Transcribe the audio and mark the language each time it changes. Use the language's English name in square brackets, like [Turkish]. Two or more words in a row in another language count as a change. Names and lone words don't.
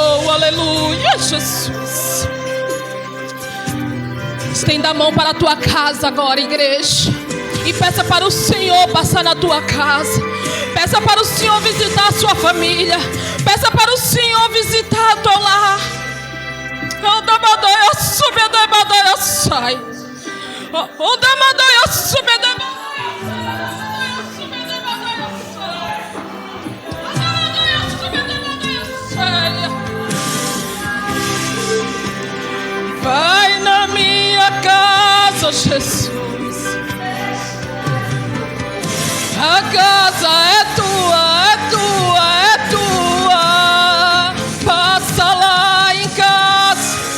[Portuguese] Oh, aleluia, Jesus. Estenda a mão para a tua casa agora, igreja. E peça para o Senhor passar na tua casa. Peça para o Senhor visitar a sua família. Peça para o Senhor visitar a tua lar. Oh, da madaia sube, da madaia sai. Oh, da madaia sube, da madaia sube, da madaia sai. Da madaia sube, da madaia sai. Vai na minha casa, Jesus. A casa é tua, é tua, é tua. Passa lá em casa.